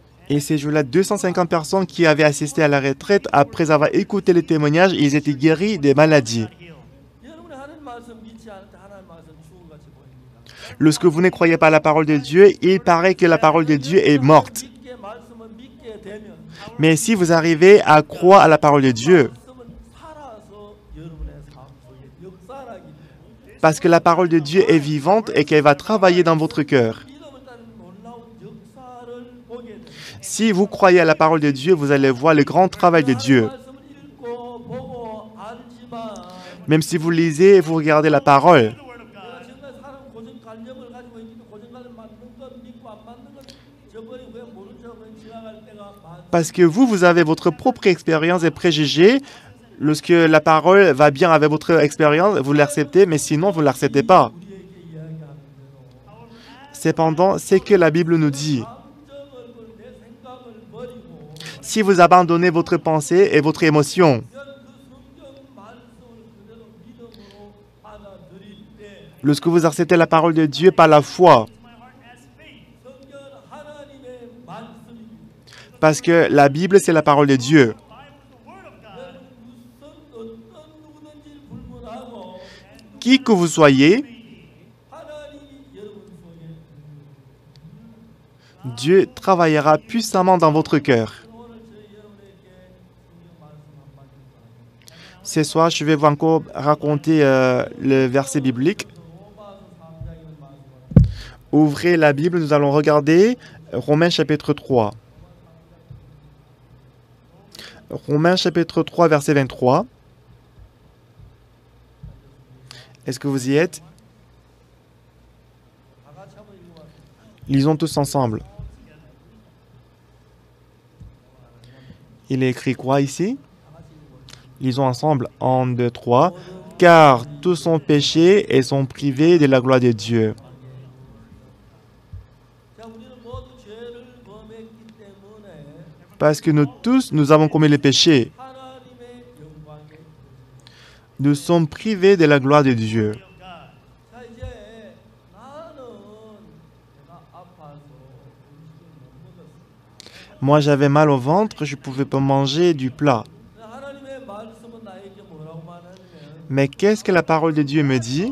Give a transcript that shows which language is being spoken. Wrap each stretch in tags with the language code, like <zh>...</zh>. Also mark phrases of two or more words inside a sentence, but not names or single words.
<fr>Et ces jours-là, 250 personnes qui avaient assisté à la retraite, après avoir écouté les témoignages, ils étaient guéris des maladies.</fr> <ko>여러분이 하나님 말씀 믿지 않을 때 하나님 말씀 죽은같이 보입니다.</ko> <fr>Lorsque vous ne croyez pas à la parole de Dieu, il paraît que la parole de Dieu est morte.</fr> <ko>믿게 말씀을 믿게 되면</ko> <fr>Mais si vous arrivez à croire à la parole de Dieu,</fr> <ko>말씀은 살아서 여러분의 삶 속에 역사하기 때문에</ko> <fr>parce que la parole de Dieu est vivante et qu'elle va travailler dans votre cœur.</fr> <ko>믿음을 따른 놀라운 역사를 보게 됩니다.</ko> <fr>Si vous croyez à la parole de Dieu, vous allez voir le grand travail de Dieu.</fr> <ko>말씀을 읽고 보고 알지만</ko> <fr>Même si vous lisez et vous regardez la parole,</fr> <ko>내가 지금까지 사람 고정관념을 가지고 있는데 고정관념 맞는 건 믿고 안 맞는 건 저버리고 그냥 모른 척 그냥 지나갈 때가 많.</ko> <fr>parce que vous avez votre propre expérience et préjugés. Lorsque la parole va bien avec votre expérience, vous l'acceptez, mais sinon, vous ne l'acceptez pas.</fr> <ko>우리에게 이야기하는 대로</ko> <fr>Cependant, c'est que la Bible nous dit.</fr> <ko>감정을 내 생각을 버리고</ko> <fr>Si vous abandonnez votre pensée et votre émotion,</fr> <ko>그 성경 말씀을 그대로 믿음으로 받아들일 때</ko> <fr>lorsque vous acceptez la parole de Dieu par la foi,</fr> <ko>성경 하나님의 말씀입니다.</ko> <fr>parce que la Bible, c'est la parole de Dieu.</fr> <ko>어떤 누구든지 불문하고</ko> <fr>Qui que vous soyez,</fr> <ko>하나님이 여러분 속에</ko> <fr>Dieu travaillera puissamment dans votre cœur.</fr> <ko>오늘 저희 여러분에게 성경 말씀 한마디</ko> <fr>Ce soir, je vais vous encore raconter le verset biblique.</fr> <ko>로마서 3장이라는 말씀을</ko> <fr>Ouvrez la Bible, nous allons regarder Romains chapitre 3. Romains chapitre 3, verset 23. Est-ce que vous y êtes?</fr> <ko>다 같이 한번 읽어봐요.</ko> <fr>Lisons tous ensemble. Il est écrit quoi ici? Lisons ensemble. 1, 2, 3. Car tous sont péchés et sont privés de la gloire de Dieu.</fr> <ko>자, 우리는 모두 죄를 범했기 때문에</ko> <fr>Parce que nous tous, nous avons commis le péché.</fr> <ko>하나님의 영광에</ko> <fr>Nous sommes privés de la gloire de Dieu.</fr> <ko>자, 이제 나는 내가 아파서 음식을 못 먹었어.</ko> <fr>Moi, j'avais mal au ventre, je ne pouvais pas manger du plat.</fr> <ko>하나님의 말씀은 나에게 뭐라고 말하냐면</ko> <fr>Mais qu'est-ce que la parole de Dieu me dit?</fr>